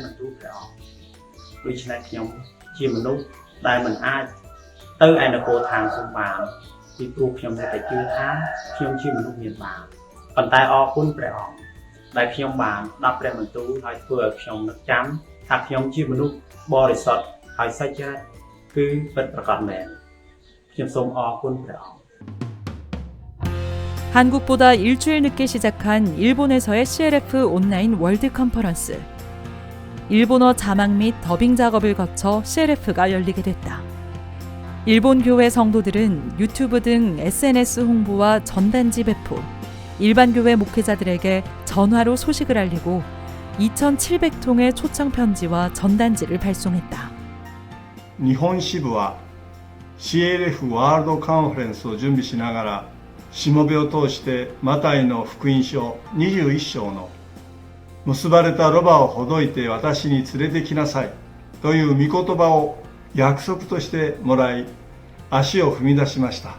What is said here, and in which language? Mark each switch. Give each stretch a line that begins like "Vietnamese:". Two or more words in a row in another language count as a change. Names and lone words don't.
Khmer: បន្ទូលព្រះអង្គដូច្នេះខ្ញុំជាមនុស្សដែលមិនអាចទៅឯនគរឋានសួគ៌បានពីព្រោះខ្ញុំនៅតែជឿថាខ្ញុំជាមនុស្សមានបាបប៉ុន្តែអរគុណព្រះអង្គដែលខ្ញុំបានស្ដាប់ព្រះបន្ទូលហើយធ្វើឲ្យខ្ញុំនឹកចាំថាខ្ញុំជាមនុស្សបរិសុទ្ធហើយសច្ចៈគឺពិតប្រាកដមែនខ្ញុំសូមអរគុណព្រះអង្គ
Korean: 한국보다 일주일 늦게 시작한 일본에서의 CLF 온라인 월드 컨퍼런스. 일본어 자막 및 더빙 작업을 거쳐 CLF가 열리게 됐다. 일본 교회 성도들은 유튜브 등 SNS 홍보와 전단지 배포, 일반 교회 목회자들에게 전화로 소식을 알리고 2,700통의 초청 편지와 전단지를 발송했다.
Japanese: 日本支部は CLF ワールドカンファレンスを準備しながらしもべを通してマタイの福音書21章の結ばれたロバをほどいて私に連れてきなさいという御言葉を約束としてもらい足を踏み出しました。